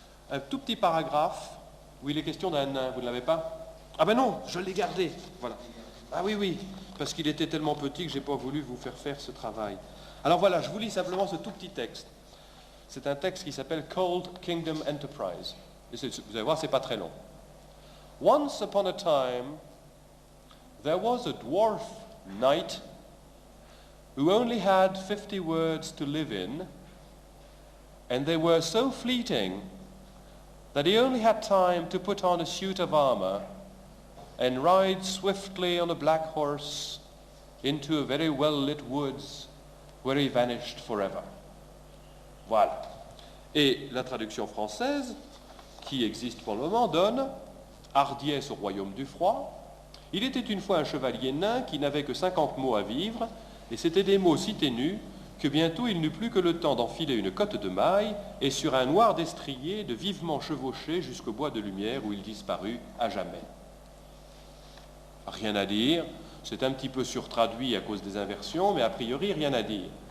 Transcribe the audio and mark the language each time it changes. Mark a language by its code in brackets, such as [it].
[fr] Un tout petit paragraphe où il est question d'un nain. Vous ne l'avez pas? Ah ben non, je l'ai gardé. Voilà. Ah oui, oui, parce qu'il était tellement petit que je n'ai pas voulu vous faire ce travail. Alors voilà, je vous lis simplement ce tout petit texte. C'est un texte qui s'appelle Cold Kingdom Enterprise. Et vous allez voir, c'est pas très long. [en] Once upon a time, there was a dwarf knight who only had 50 words to live in, and they were so fleeting that he only had time to put on a suit of armor and ride swiftly on a black horse into a very well-lit woods where he vanished forever. [fr] Voilà. Et la traduction française, qui existe pour le moment, donne « Hardiesse au royaume du froid. Il était une fois un chevalier nain qui n'avait que 50 mots à vivre, et c'étaient des mots si ténus que bientôt il n'eut plus que le temps d'enfiler une cotte de maille et sur un noir destrier de vivement chevaucher jusqu'au bois de lumière où il disparut à jamais. » Rien à dire, c'est un petit peu surtraduit à cause des inversions, mais a priori rien à dire.